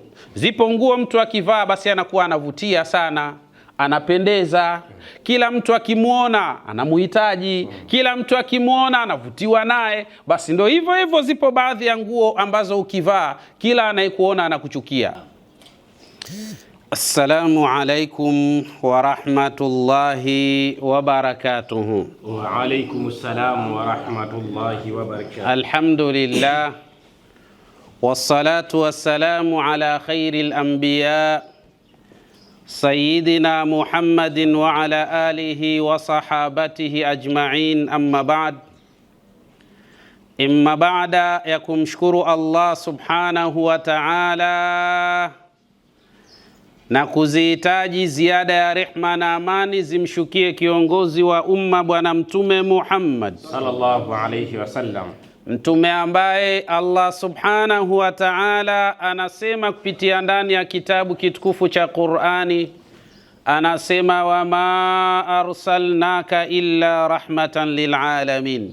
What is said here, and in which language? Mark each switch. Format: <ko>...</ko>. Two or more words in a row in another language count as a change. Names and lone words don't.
<sw>Zipo nguo mtu akivaa basi anakuwa anavutia sana, anapendeza, kila mtu akimuona anamuhitaji, kila mtu akimuona anavutiwa naye. Basi ndio hivyo zipo baadhi ya nguo ambazo ukivaa kila anayekuona anakuchukia.</sw> <ar>السلام عليكم ورحمة الله وبركاته. وعليكم السلام ورحمة الله وبركاته. الحمد لله والصلاة والسلام على خير الأنبياء سيدنا محمد وعلى آله وصحابته أجمعين أما بعد.</ar> <sw>Imma ba'da ya kumshukuru Allah</sw> <ar>سبحانه وتعالى</ar> <sw>na kuzihitaji ziada ya rehma na amani zimshukie kiongozi wa umma Bwana Mtume Muhammad</sw> <ar>صلى الله عليه وسلم,</ar> <sw>mtume ambaye Allah</sw> <ar>سبحانه وتعالى</ar> <sw>anasema kupitia ndani ya kitabu kitukufu cha Qur'ani, anasema</sw> <ar>وما أرسلناك إلا رحمة للعالمين.</ar>